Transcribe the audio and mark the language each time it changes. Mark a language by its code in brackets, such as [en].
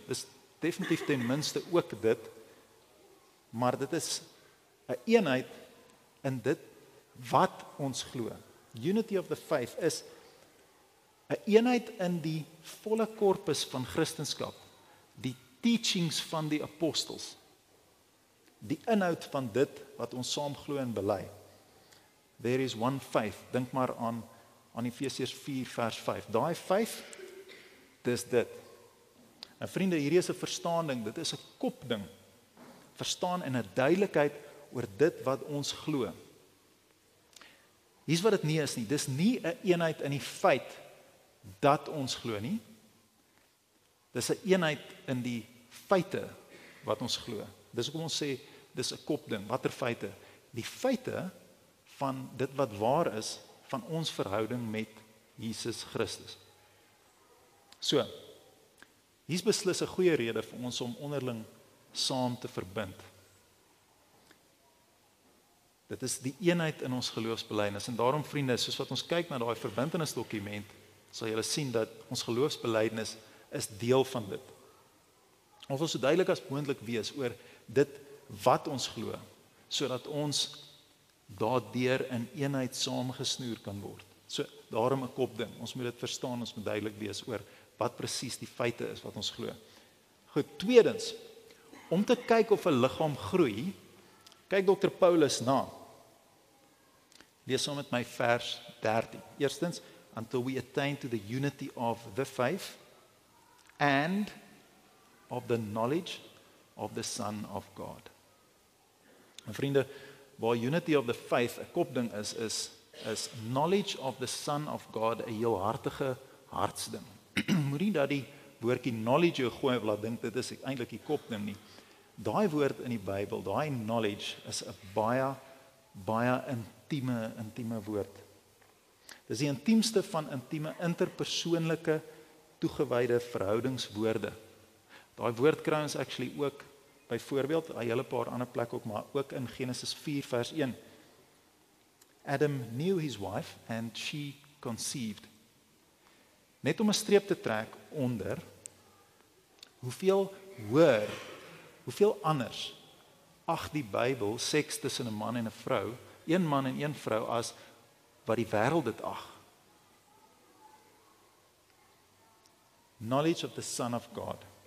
[af] Dis definitief ten minste ook dit, maar dit is 'n eenheid in dit wat ons glo. [en] Unity of the faith [af] is 'n eenheid in die volle korpus van Christendom, die teachings van die apostels, die inhoud van dit wat ons saam glo en bely. [en] There is one faith. [af] Dink maar aan Efesiërs 4 vers 5. Daai faith, dis dit. En vriende, hierdie is 'n verstaaning, dit is 'n kopding. Verstaan in 'n duidelikheid oor dit wat ons glo. Hier's wat dit nie is nie. Dis nie 'n eenheid in die feit dat ons glo nie. Dis 'n eenheid in die feite wat ons glo. Dis hoekom ons sê dis 'n kopding. Watter feite? Die feite van dit wat waar is van ons verhouding met Jesus Christus. So, hier's beslis 'n goeie rede vir ons om onderling saam te verbind. Dit is die eenheid in ons geloofsbelijdenis. En daarom, vriende, soos wat ons kyk na daai verbintenisdokument, sal julle sien dat ons geloofsbelijdenis is deel van dit. Ons wil so duidelik as moontlik wees oor dit wat ons glo, sodat ons daardeur in eenheid saamgesnoer kan word. So daarom 'n kopding. Ons moet dit verstaan, ons moet duidelik wees oor wat presies die feite is wat ons glo. Goed, tweedens, om te kyk of 'n liggaam groei, kyk Dr. Paulus na. Lees saam met my vers 13. [en] Eerstens, until we attain to the unity of the faith and of the knowledge of the Son of God. [af] En vriende, waar [en] unity of the faith [af] 'n kopding is [en] knowledge of the Son of God [af] 'n heel hartige hartsding. Moenie dat die woordjie knowledge jou gooi of laat dink dit is eintlik die kopding nie. Daai woord in die Bybel, daai knowledge is 'n baie intieme woord. Dis die intiemste van intieme interpersoonlike toegewyde verhoudingswoorde. Daai woord kry ons actually ook byvoorbeeld 'n hele paar ander plekke ook, maar ook in Genesis 4 vers 1. [en] Adam knew his wife and she conceived. [af] Net om 'n streep te trek onder hoeveel hoër, hoeveel anders ag die Bybel seks tussen 'n man en 'n vrou, een man en een vrou, as wat die wêreld dit ag. [en] Knowledge of the Son of God.